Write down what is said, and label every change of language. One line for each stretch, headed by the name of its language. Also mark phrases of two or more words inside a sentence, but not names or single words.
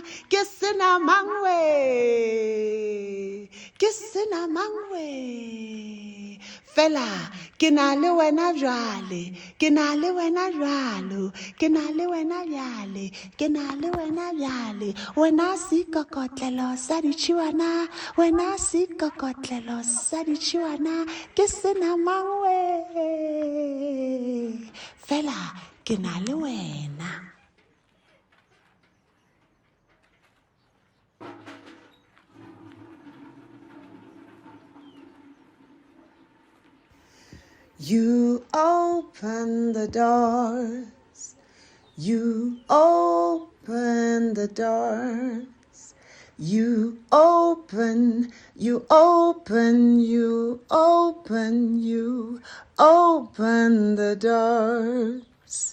Northern Sotho: Ke sena mangwe, ke sena mangwe, fela ke na le wena bjale, ke na le wena bjalo, ke na le wena bjale, ke na le wena bjale. Wena seikokotlelo sa ditšhiwana, wena seikokotlelo sa ditšhiwana. Ke sena mangwe, fela ke na le wena.
English: You open the doors, you open the doors, you open, you open, you open, you open the doors.